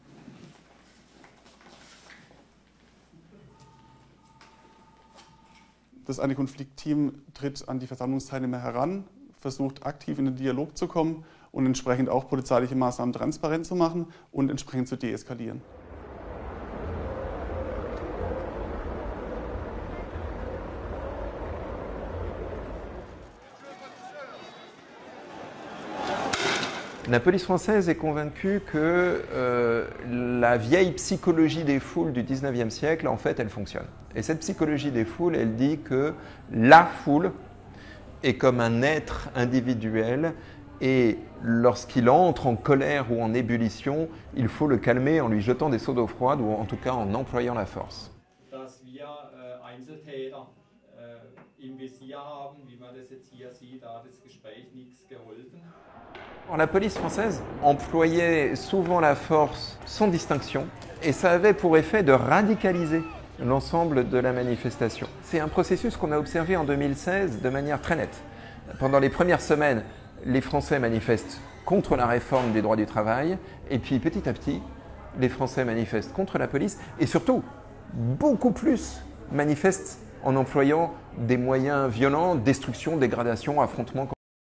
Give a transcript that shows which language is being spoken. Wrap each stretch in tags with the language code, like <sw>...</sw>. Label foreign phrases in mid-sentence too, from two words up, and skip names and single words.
<de>Das Antikonfliktteam tritt an die Versammlungsteilnehmer heran, versucht aktiv in den Dialog zu kommen und entsprechend auch polizeiliche Maßnahmen transparent zu machen und entsprechend zu deeskalieren.</de> <fr>La police française est convaincue que la vieille psychologie des foules du 19e siècle, en fait, elle fonctionne. Et cette psychologie des foules, elle dit que la foule est comme un être individuel et lorsqu'il entre en colère ou en ébullition, il faut le calmer en lui jetant des seaux d'eau froide ou en tout cas en employant la force.</fr> <de>Dass wir Einzeltäter im Visier haben, wie man das jetzt hier sieht, da hat das Gespräch nichts geholfen.</de> <fr>La police française employait souvent la force sans distinction et ça avait pour effet de radicaliser l'ensemble de la manifestation. C'est un processus qu'on a observé en 2016 de manière très nette. Pendant les premières semaines, les Français manifestent contre la réforme des droits du travail et puis petit à petit, les Français manifestent contre la police et surtout, beaucoup plus manifestent en employant des moyens violents, destruction, dégradation, affrontements.</fr>